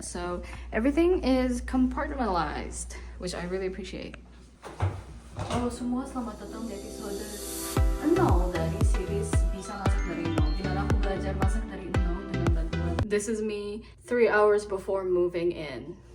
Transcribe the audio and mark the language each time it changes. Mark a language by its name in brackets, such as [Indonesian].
[English] So everything is compartmentalized, which I really appreciate. [Indonesian] Oh, semua selamat datang di episode 0 dari series Bisa Masak dari Nol, dimana aku belajar masak dari nol dengan bantuan. [English] This is me 3 hours before moving in.